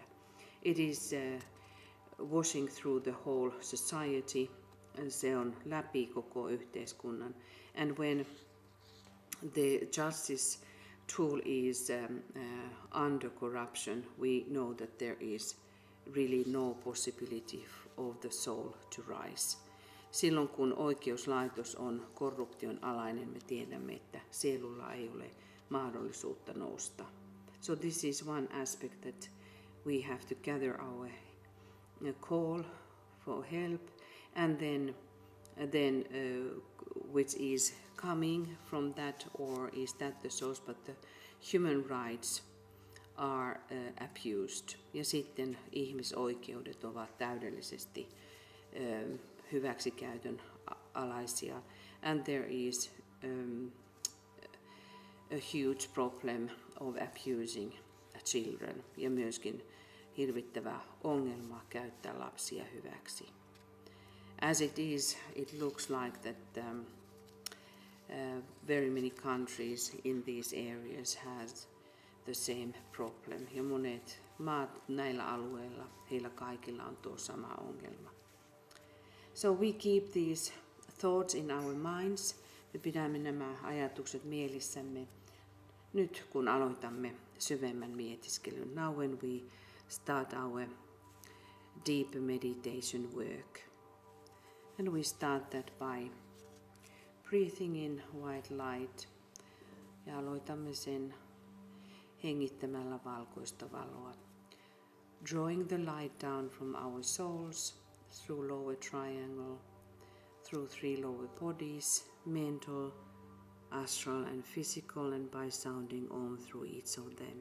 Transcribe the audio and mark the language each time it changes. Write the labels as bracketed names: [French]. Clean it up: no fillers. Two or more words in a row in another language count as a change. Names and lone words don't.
[English] It is washing through the whole society. [Finnish] Se on läpi koko yhteiskunnan. [English] And when the justice tool is under corruption, we know that there is really no possibility of the soul to rise. [Finnish] Silloin kun oikeuslaitos on korruption alainen, me tiedämme, että sielulla ei ole mahdollisuutta nousta. [English] So this is one aspect that we have to gather our call for help, and then which is coming from that, or is that the source, but the human rights are abused. [Finnish] Ja sitten ihmisoikeudet ovat täydellisesti hyväksikäytön alaisia. [English] And there is a huge problem of abusing children, [Finnish] ja myöskin hirvittävä ongelma käyttää lapsia hyväksi. [English] As it is, it looks like that very many countries in these areas has the same problem. [Finnish] Ja monet maat näillä alueilla, heillä kaikilla on tuo sama ongelma. [English] So we keep these thoughts in our minds. [Finnish] Me pidämme nämä ajatukset mielissämme nyt kun aloitamme syvemmän mietiskelyn. [English] Now when we start our deep meditation work. And we start that by breathing in white light. [Finnish] Ja aloitamme sen hengittämällä valkoista valoa. [English] Drawing the light down from our souls through lower triangle, through 3 lower bodies, mental, astral and physical, and by sounding Om through each of them.